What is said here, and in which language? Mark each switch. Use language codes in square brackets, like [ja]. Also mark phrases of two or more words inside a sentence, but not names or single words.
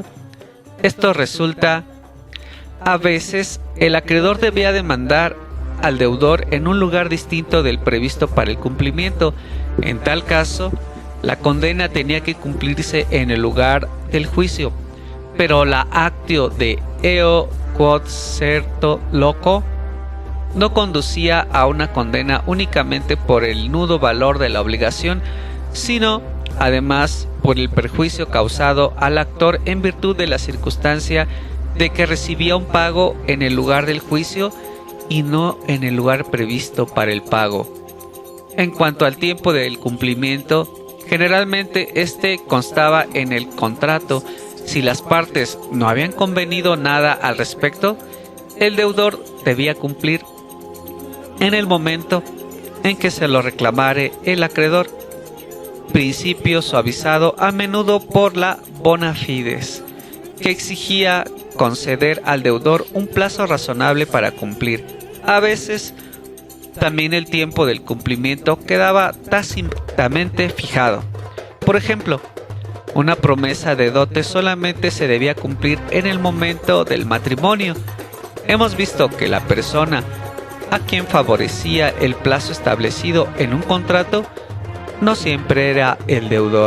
[es] Esto resulta, a veces, el acreedor debía demandar al deudor en un lugar distinto del previsto para el cumplimiento. En tal caso, la condena tenía que cumplirse en el lugar del juicio, pero la [la] actio de eo quod certo loco [es] no conducía a una condena únicamente por el nudo valor de la obligación, sino además por el perjuicio causado al actor en virtud de la circunstancia de que recibía un pago en el lugar del juicio y no en el lugar previsto para el pago. En cuanto al tiempo del cumplimiento, generalmente este constaba en el contrato. Si las partes no habían convenido nada al respecto, el deudor debía cumplir en el momento en que se lo reclamare el acreedor, principio suavizado a menudo por la [la] bona fides, [es] que exigía conceder al deudor un plazo razonable para cumplir. A veces, también el tiempo del cumplimiento quedaba tácitamente fijado. Por ejemplo, una promesa de dote solamente se debía cumplir en el momento del matrimonio, hemos visto que la persona a quien favorecía el plazo establecido en un contrato no siempre era el deudor.